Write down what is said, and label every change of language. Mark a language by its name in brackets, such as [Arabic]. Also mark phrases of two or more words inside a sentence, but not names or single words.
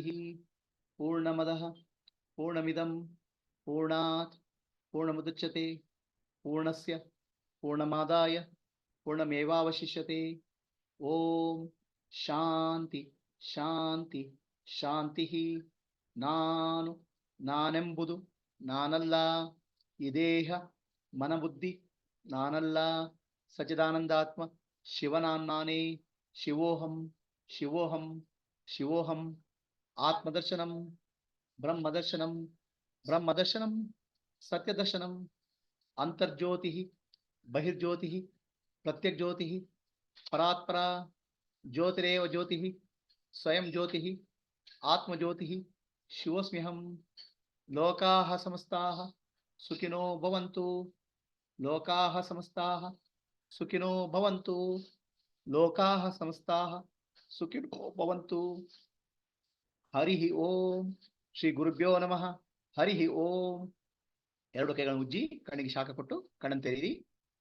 [Sanskrit] ಪೂರ್ಣಮದಃ ಪೂರ್ಣಮಿದಂ ಪೂರ್ಣಾತ್ ಪೂರ್ಣಮುದಚ್ಯತೆ ಪೂರ್ಣಸ್ಯ ಪೂರ್ಣಮಾದಾಯ ಪೂರ್ಣಮೇವಾವಶಿಷ್ಯತೆ. ಓಂ ಶಾಂತಿ ಶಾಂತಿ ಶಾಂತಿ. [Kannada] ನಾನು ನಾನೆಂಬುದು ನಾನಲ್ಲ, ಈ ದೇಹ ಮನಬುದ್ಧಿ ನಾನಲ್ಲ, ಸಚ್ಚಿದಾನಂದಾತ್ಮ ಶಿವನಾನ್ನೇ. [Sanskrit] ಶಿವೋಹಂ ಶಿವೋಹಂ ಶಿವೋಹಂ. ಆತ್ಮದರ್ಶನಂ ಬ್ರಹ್ಮದರ್ಶನಂ ಬ್ರಹ್ಮದರ್ಶನಂ ಸತ್ಯದರ್ಶನಂ. ಅಂತರ್ಜ್ಯೋತಿ ಬಹಿರ್ಜ್ಯೋತಿ ಪ್ರತ್ಯಗ್ಜ್ಯೋತಿ ಪರಾತ್ಪರ ಜ್ಯೋತಿರೇವ ಜ್ಯೋತಿ ಸ್ವಯಂ ಜ್ಯೋತಿ ಆತ್ಮಜ್ಯೋತಿ ಶಿವೋಸ್ಮ್ಯಹಂ. ಲೋಕಾಃ ಸಮಸ್ತಾಃ ಸುಖಿನೋ ಭವಂತು. ಲೋಕಾಃ ಸಮಸ್ತಾಃ ಸುಖಿನೋ ಭವಂತು. ಲೋಕಾಃ ಸಮಸ್ತಾಃ ಸುಖಿನೋ ಭವಂತು. ಹರಿ ಓಂ. ಶ್ರೀ ಗುರುಭ್ಯೋ ನಮಃ. ಹರಿ ಓಂ. [Kannada] ಎರಡು ಕೈಗಳನ್ನು ಉಜ್ಜಿ ಕಣ್ಣಿಗೆ ಶಾಖ ಕೊಟ್ಟು ಕಣ್ಣನ್ನು ತೆರೆಯಿರಿ.